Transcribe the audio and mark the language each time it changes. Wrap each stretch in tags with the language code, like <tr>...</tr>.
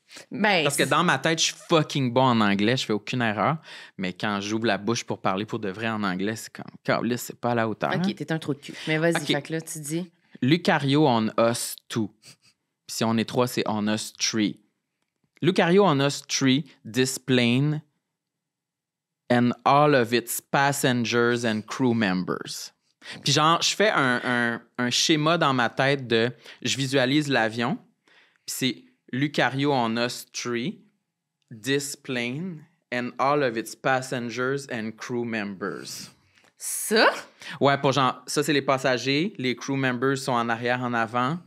<fr>Ben, parce que dans ma tête, je suis fucking bon en anglais, je fais aucune erreur. Mais quand j'ouvre la bouche pour parler pour de vrai en anglais, c'est comme, Carlis, c'est pas à la hauteur. OK, t'es un trou de cul. Mais vas-y,</fr> <en>Okay.</en> <fr>fait que là, tu dis...</fr> <en>Lucario on us two.</en> <fr>Puis si on est trois, c'est</fr> <en>on us three. Lucario on us three, this plane and all of its passengers and crew members.</en> <fr>Puis genre, je fais un schéma dans ma tête de... Je visualise l'avion, puis c'est</fr> <en>Lucario on us three, this plane, and all of its passengers and crew members.</en> <fr>Ça? Ouais, pour genre, ça, c'est les passagers, les crew members sont en arrière, en avant.</fr>